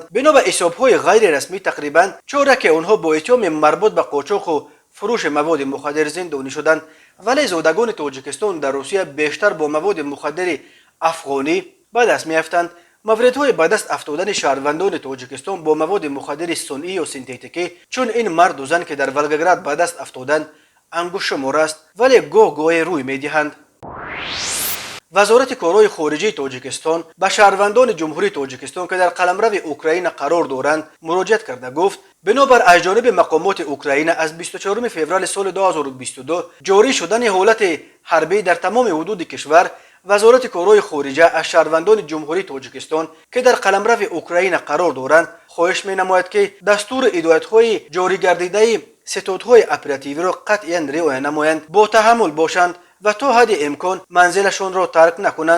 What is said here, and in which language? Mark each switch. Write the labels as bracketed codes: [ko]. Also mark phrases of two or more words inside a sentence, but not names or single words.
[tg] бино ба ҳисобҳои ғайрирасмӣ тақрибан чораки онҳо бо иттиҳоми марбут ба қочоқу фурӯши маводи мухаддир зиндонӣ шуданд. вале зодагони Тоҷикистон дар Русия бештар бо маводи мухаддири афғонӣ ба даст меафтанд. мавридҳои ба даст афтодани шаҳрвандони Тоҷикистон бо маводи мухаддири сунъӣ ё синтетикӣ чун ин марду зан ки дар Волгоград ба даст афтоданд [fa] انگشت شمار است ولی گاه گاهی روی میدهند. وزارت کارهای خارجه تاجیکستان به شهروندان جمهوری تاجیکستان که در قلمرو اوکراین قرار دارند مراجعت کرده گفت بنابر از جانب مقامات اوکراین از 24 فوریه سال 2022 جاری شدن حالت حربی در تمام حدود کشور، وزارت کارهای خارجه از شهروندان جمهوری تاجیکستان که در قلمرو اوکراین قرار دارند خواهش می‌نماید که دستور هدایت‌های جاری گردیده ستادهای اپراتیوی را قطعاً رعایت نمایند، با تحمل باشند و تا حد امکان منزلشان را ترک نکنند.